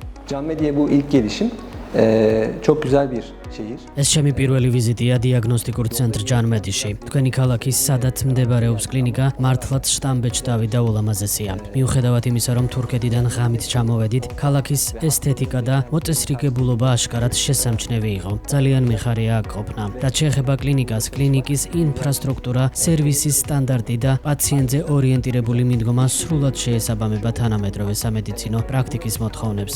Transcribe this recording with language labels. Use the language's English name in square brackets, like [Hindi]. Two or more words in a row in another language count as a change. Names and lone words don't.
[Turkish] Can Medi'ye bu ilk gelişim çok güzel bir şehir. [Georgian] ეს ჩემი პირველი ვიზიტია დიაგნოსტიკურ ცენტრ ჯანმედიში. თქვენი ქალაქის სადაც მდებარეობს კლინიკა მართლაც შტამბეჭდავი და ულამაზესია. მიუხედავად იმისა, რომ თურქეთიდან ღამით ჩამოვედით, ქალაქის ესთეტიკა და მოწესრიგებულობა აშკარად შესამჩნევი იყო. ძალიან მიხარია აქ ყოფნა. რაც შეეხება კლინიკას, კლინიკის ინფრასტრუქტურა, სერვისის სტანდარტი და პაციენტზე ორიენტირებული მიდგომა სრულად შეესაბამება თანამედროვე სამედიცინო პრაქტიკის მოთხოვნებს.